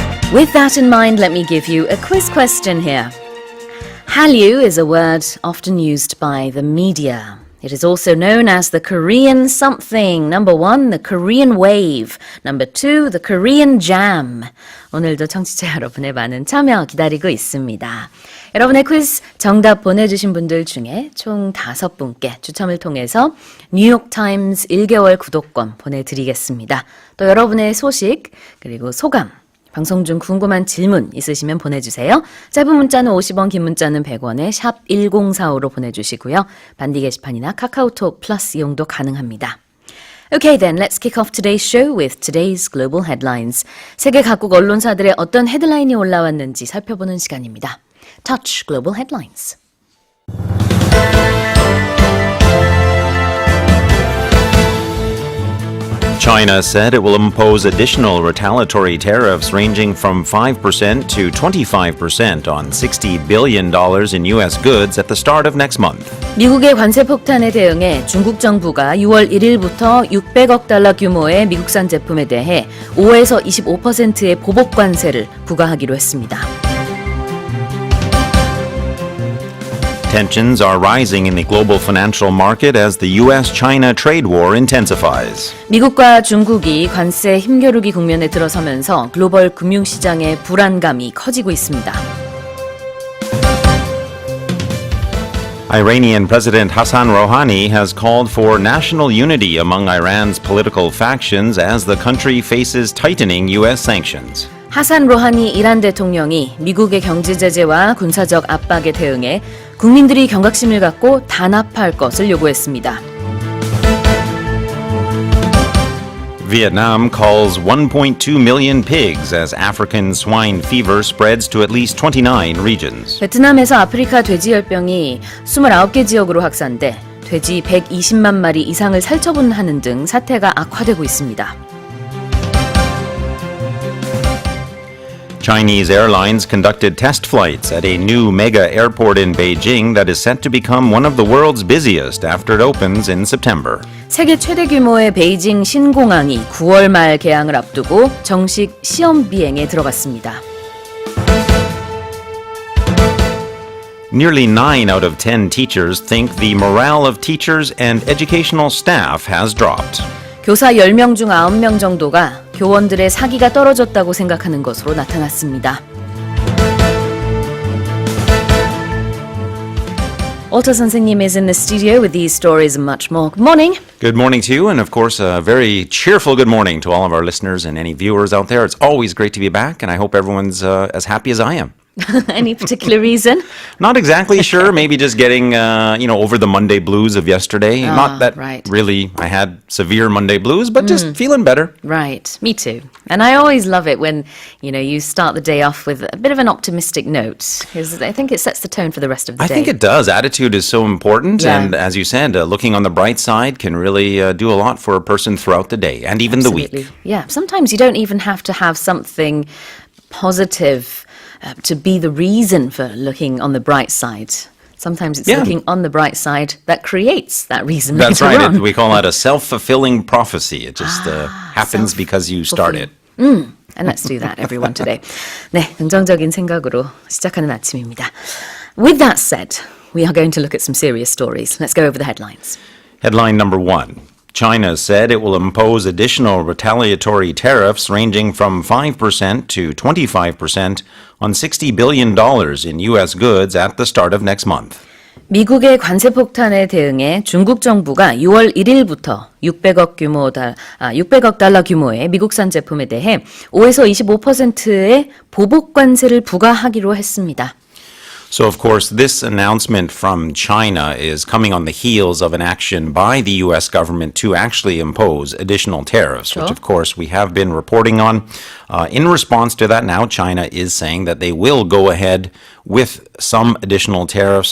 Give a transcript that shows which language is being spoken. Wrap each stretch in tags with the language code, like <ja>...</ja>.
<en>With that in mind, let me give you a quiz question here. Hallyu is a word often used by the media. It is also known as the Korean something. Number 1, the Korean wave. Number 2, the Korean jam.</en> <ko>오늘도 청취자 여러분의 많은 참여 기다리고 있습니다. 여러분의 퀴즈 정답 보내주신 분들 중에 총 5분께 추첨을 통해서 뉴욕타임스 1개월 구독권 보내드리겠습니다. 또 여러분의 소식 그리고 소감 방송 중 궁금한 질문 있으시면 보내주세요. 짧은 문자는 50원, 긴 문자는 100원에 샵 1045로 보내주시고요. 반디 게시판이나 카카오톡 플러스 이용도 가능합니다.</ko> <en>Okay then, let's kick off today's show with today's global headlines.</en> <ko>세계 각국 언론사들의 어떤 헤드라인이 올라왔는지 살펴보는 시간입니다.</ko> <en>Touch Global Headlines. China said it will impose additional retaliatory tariffs ranging from 5% to 25% on $60 billion in U.S. goods at the start of next month.</en> <ko>미국의 관세 폭탄에 대응해 중국 정부가 6월 1일부터 600억 달러 규모의 미국산 제품에 대해 5에서 25%의 보복 관세를 부과하기로 했습니다.</ko> <en>Tensions are rising in the global financial market as the U.S.-China trade war intensifies.</en> <ko>미국과 중국이 관세 힘겨루기 국면에 들어서면서 글로벌 금융시장의 불안감이 커지고 있습니다.</ko> <en>Iranian President Hassan Rouhani has called for national unity among Iran's political factions as the country faces tightening U.S. sanctions.</en> <ko>하산 로하니 이란 대통령이 미국의 경제 제재와 군사적 압박에 대응해 국민들이 경각심을 갖고 단합할 것을 요구했습니다.</ko> <en>Vietnam calls 1.2 million pigs as African swine fever spreads to at least 29 regions.</en> <ko>베트남에서 아프리카 돼지열병이 29개 지역으로 확산돼 돼지 120만 마리 이상을 살처분하는 등 사태가 악화되고 있습니다.</ko> <en>Chinese airlines conducted test flights at a new mega airport in Beijing that is set to become one of the world's busiest after it opens in September.</en> <ko>세계 최대 규모의 베이징 신공항이 9월 말 개항을 앞두고 정식 시험 비행에 들어갔습니다.</ko> <en>Nearly 9 out of 10 teachers think the morale of teachers and educational staff has dropped.</en> <ko>교사 10명 중 9명 정도가 교원들의 사기가 떨어졌다고 생각하는 것으로 나타났습니다.</ko> <en>Alta 선생님 is in the studio with these stories and much more. Good morning. Good morning to you, and of course, a very cheerful good morning to all of our listeners and any viewers out there. It's always great to be back, and I hope everyone's as happy as I am. Any particular reason? Not exactly sure. Maybe just getting, over the Monday blues of yesterday. Not that really I had severe Monday blues, but just feeling better. Right. Me too. And I always love it when, you start the day off with a bit of an optimistic note, because I think it sets the tone for the rest of the day. I think it does. Attitude is so important. Yeah. And as you said, looking on the bright side can really do a lot for a person throughout the day and even the week. Yeah. Sometimes you don't even have to have something positive to be the reason for looking on the bright side. sometimes it's Yeah. looking on the bright side that creates that reason That's later right. on. We call that a self-fulfilling prophecy. It just happens because you start it. And let's do that, everyone, today.</en> <ko>네, 긍정적인 생각으로 시작하는 아침입니다.</ko> <en>With that said, we are going to look at some serious stories. Let's go over the headlines. Headline number 1. China said it will impose additional retaliatory tariffs ranging from 5% to 25% on $60 billion in U.S. goods at the start of next month.</en> <ko>미국의 관세 폭탄에 대응해 중국 정부가 6월 1일부터 600억 달러 규모의 미국산 제품에 대해 5에서 25%의 보복 관세를 부과하기로 했습니다.</ko> <en>So, of course, this announcement from China is coming on the heels of an action by the U.S. government to actually impose additional tariffs, which, of course, we have been reporting on. In response to that, now China is saying that they will go ahead with some additional tariffs.</en>